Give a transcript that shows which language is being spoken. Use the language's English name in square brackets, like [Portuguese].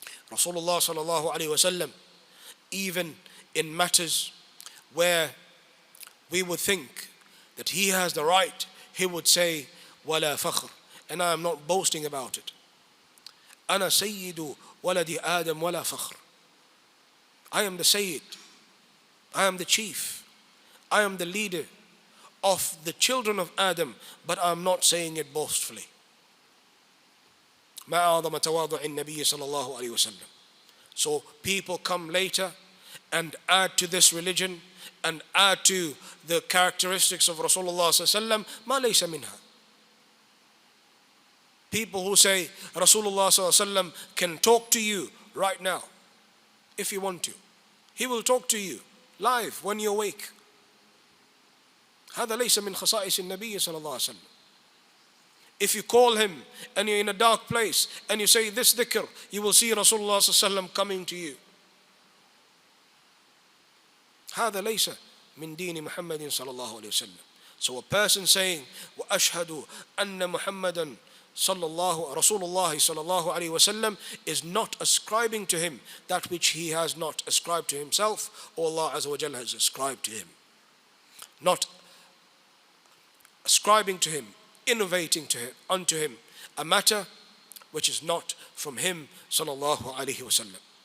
[English] Rasulullah sallallahu alaihi wasallam, even in matters where we would think that he has the right, he would say [Arabic] wala fakhr, [English] and I am not boasting about it. [Arabic] Ana sayyidu waladi Adam wala fakhr. [English] I am the Sayyid, I am the chief, I am the leader of the children of Adam, but I am not saying it boastfully. [Arabic] ما أعظم تواضع النبي صلى الله عليه وسلم. [English] So people come later and add to this religion and add to the characteristics of Rasulullah sallallahu alaihi wasallam [Arabic] ما ليس منها. [English] People who say Rasulullah sallallahu alaihi wasallam can talk to you right now if you want to. He will talk to you live when you awake. [Arabic] هذا ليس من خصائص النبي صلى الله عليه وسلم. [English] If you call him and you're in a dark place and you say this dhikr, you will see Rasulullah sallallahu alaihi wasallam coming to you. [Arabic] هذا ليس من دين محمد صلى الله عليه وسلم. [English] So a person saying [Arabic] وأشهد أن محمدا صلى الله رسول الله صلى الله عليه وسلم [English] is not ascribing to him that which he has not ascribed to himself, or Allah Azza wa Jalla has ascribed to him. Not ascribing to him, innovating to him, unto him a matter which is not from him sallallahu alaihi wasallam.